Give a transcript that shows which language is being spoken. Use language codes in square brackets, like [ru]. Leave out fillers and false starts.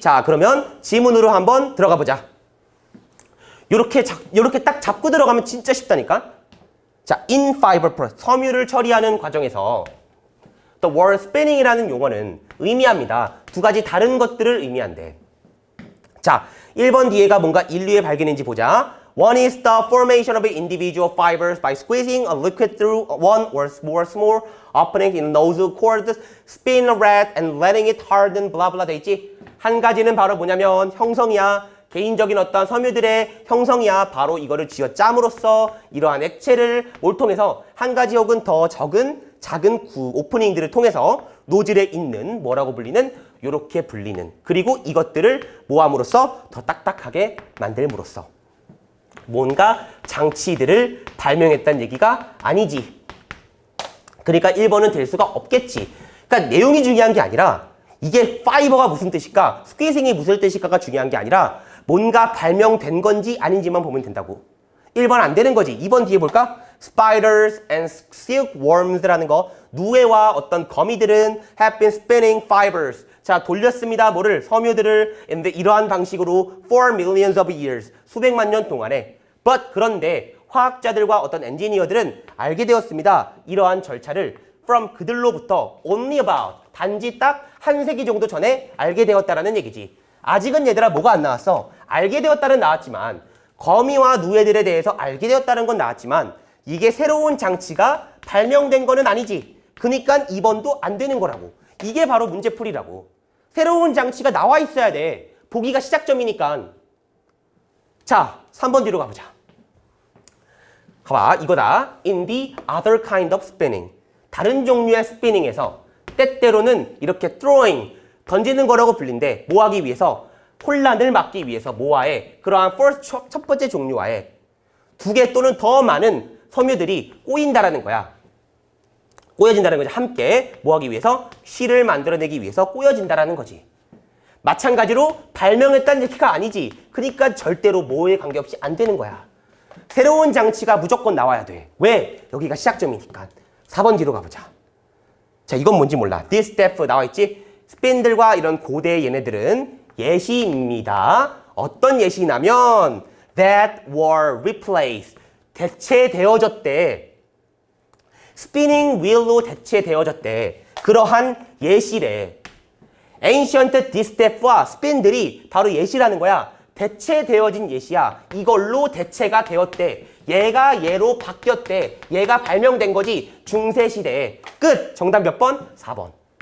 [ko] 자, 그러면 지문으로 한번 들어가 보자. 요렇게 딱 잡고 들어가면 진짜 쉽다니까. 자, [en] in fiber process, [ko] 섬유를 처리하는 과정에서 [en] the word spinning [ko] 이라는 용어는 의미합니다. 두 가지 다른 것들을 의미한대. 자, 1번 뒤에가 뭔가 인류의 발견인지 보자. [en] One is the formation of individual fibers by squeezing a liquid through one or more small opening in those cords, spin a rat and letting it harden, blah blah [ko] 돼 있지? 한 가지는 바로 뭐냐면 형성이야. 개인적인 어떤 섬유들의 형성이야. 바로 이거를 쥐어짬으로써 이러한 액체를 뭘 통해서 한 가지 혹은 더 적은 작은 오프닝들을 통해서 노즐에 있는 뭐라고 불리는 요렇게 불리는, 그리고 이것들을 모함으로써 더 딱딱하게 만들므로써 뭔가 장치들을 발명했다는 얘기가 아니지. 그러니까 1번은 될 수가 없겠지. 그러니까 내용이 중요한 게 아니라 이게 파이버가 무슨 뜻일까, 스퀴징이 무슨 뜻일까가 중요한 게 아니라 뭔가 발명된 건지 아닌지만 보면 된다고. 1번 안 되는 거지. 2번 뒤에 볼까? [en] spiders and silkworms라는 거, [ko] 누에와 어떤 거미들은 [en] have been spinning fibers. [ko] 자, 돌렸습니다. 뭐를? 섬유들을 이러한 방식으로 [en] for millions of years. [ko] 수백만 년 동안에. But 그런데 화학자들과 어떤 엔지니어들은 알게 되었습니다. 이러한 절차를 from 그들로부터 [en] only about [ko] 단지 딱 한 세기 정도 전에 알게 되었다라는 얘기지. 아직은 얘들아 뭐가 안 나왔어? 알게 되었다는 나왔지만 거미와 누에들에 대해서 알게 되었다는 건 나왔지만 이게 새로운 장치가 발명된 거는 아니지. 그러니까 2번도 안 되는 거라고. 이게 바로 문제풀이라고. 새로운 장치가 나와 있어야 돼. 보기가 시작점이니까. 자, 3번 뒤로 가보자. 봐봐, 이거다. [en] In the other kind of spinning. [ko] 다른 종류의 스피닝에서 때때로는 이렇게 throwing, 던지는 거라고 불린데 뭐 하기 위해서? 혼란을 막기 위해서 뭐와의? 그러한 first, 첫 번째 종류와의 2개 또는 더 많은 섬유들이 꼬인다라는 거야. 꼬여진다는 거지. 함께 뭐 하기 위해서? 실을 만들어내기 위해서 꼬여진다라는 거지. 마찬가지로 발명했다는 얘기가 아니지. 그러니까 절대로 뭐에 관계없이 안 되는 거야. 새로운 장치가 무조건 나와야 돼. 왜? 여기가 시작점이니까. 4번 뒤로 가보자. 자, 이건 뭔지 몰라. [en] This step [ko] 나와 있지? 스핀들과 이런 고대 얘네들은 예시입니다. 어떤 예시냐면 [en] that were replaced. [ko] 대체되어졌대. spinning wheel로 대체되어졌대. 그러한 예시래. ancient distaff와 spin들이 바로 예시라는 거야. 대체되어진 예시야. 이걸로 대체가 되었대. 얘가 얘로 바뀌었대. 얘가 발명된 거지. 중세시대에. 끝! 정답 몇 번? 4번.